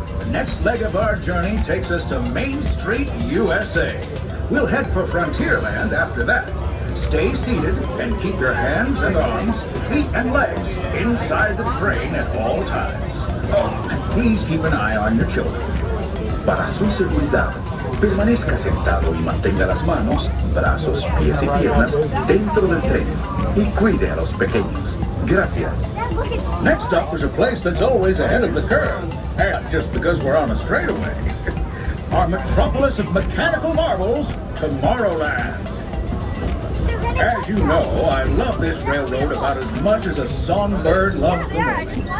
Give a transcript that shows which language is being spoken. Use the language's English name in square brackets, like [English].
[English] The next leg of our journey takes us to Main Street, USA. We'll head for Frontierland after that. Stay seated and keep your hands and arms, feet and legs inside the train at all times. Oh, and please keep an eye on your children. [Spanish] Para su seguridad, permanezca sentado y mantenga las manos, brazos, pies y piernas dentro del tren y cuide a los pequeños. Gracias. [English] Next up is a place that's always ahead of the curve, and just because we're on a straightaway. Our metropolis of mechanical marvels, Tomorrowland. As you know, I love this railroad about as much as a songbird loves the morning.